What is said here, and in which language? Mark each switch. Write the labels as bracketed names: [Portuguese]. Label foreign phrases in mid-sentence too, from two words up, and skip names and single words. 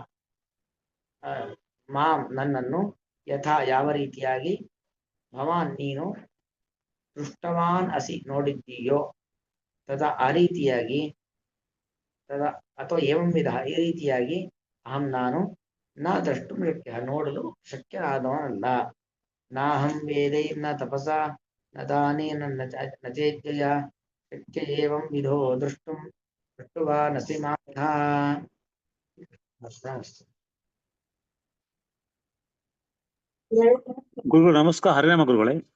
[Kannada] ಮಾಂ ನನ್ನನ್ನು ಯಥಾ ಯಾವ ರೀತಿಯಾಗಿ ಭವಾನ್ ನೀನು [Sanskrit] ದೃಷ್ಟವಾನ್ ಅಸಿ [Kannada] ನೋಡಿದ್ದೀಯೋ ತದಾ ಆ ರೀತಿಯಾಗಿ, ತದಾ ಅಥವಾ [Sanskrit] ಏವಂ ವಿಧ [Kannada] ಈ ರೀತಿಯಾಗಿ ಅಹಂ ನಾನು [Sanskrit] ನ ದ್ರಷ್ಟು ಶಕ್ಯ [Kannada] ನೋಡಲು ಶಕ್ಯನಾದವನಲ್ಲ. [Sanskrit] ನಾಹಂ ವೇದೈರ್ನ ತಪಸಾ ನ ದಾನೇನ ನ ಚೇಜ್ಜಯ ಶಕ್ಯ ಏವಂ ವಿಧೋ ದೃಷ್ಟುವಾನಸಿ ಮಾಂ ಯಥಾ. [Kannada] ಗುರುಗಳು ನಮಸ್ಕಾರ. ಹರಿನಾಮ ಗುರುಗಳೇ.